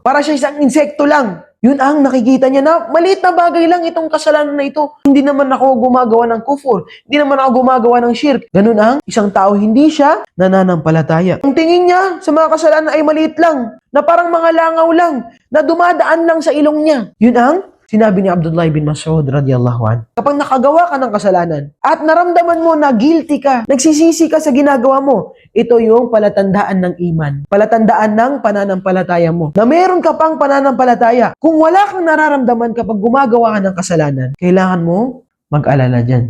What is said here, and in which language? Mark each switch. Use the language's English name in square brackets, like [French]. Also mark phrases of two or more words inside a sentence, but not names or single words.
[Filipino] Para siya isang insekto lang. Yun ang nakikita niya na maliit na bagay lang itong kasalanan na ito. Hindi naman ako gumagawa ng kufur. Hindi naman ako gumagawa ng shirk. Ganun ang isang tao, hindi siya nananampalataya. Ang tingin niya sa mga kasalanan ay maliit lang. Na parang mga langaw lang. Na dumadaan lang sa ilong niya. Yun ang sinabi ni Abdullah bin Mas'ud [Arabic] رضي الله عن. [Filipino] Kapag nakagawa ka ng kasalanan at naramdaman mo na guilty ka, nagsisisi ka sa ginagawa mo, ito yung palatandaan ng iman. Palatandaan ng pananampalataya mo. Na meron ka pang pananampalataya. Kung wala kang nararamdaman kapag gumagawa ka ng kasalanan, kailangan mo mag-alala dyan.